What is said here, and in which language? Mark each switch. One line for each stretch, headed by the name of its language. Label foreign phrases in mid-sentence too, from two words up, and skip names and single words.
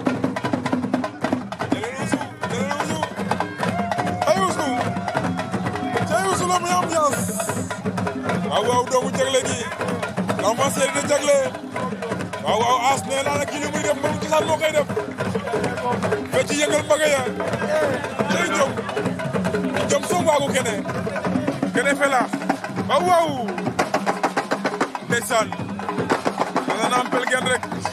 Wolof: jëlal su teew su la may ambiance waaw doomu jagle gi
French: l'avancée de
Wolof: jagle waaw as ne la kii li muy def mbërum cosaan moo koy def fecc yëngal mbaga ya jëy jom soom waagu kene fela waaw ndeysaan dana naam pel gen rek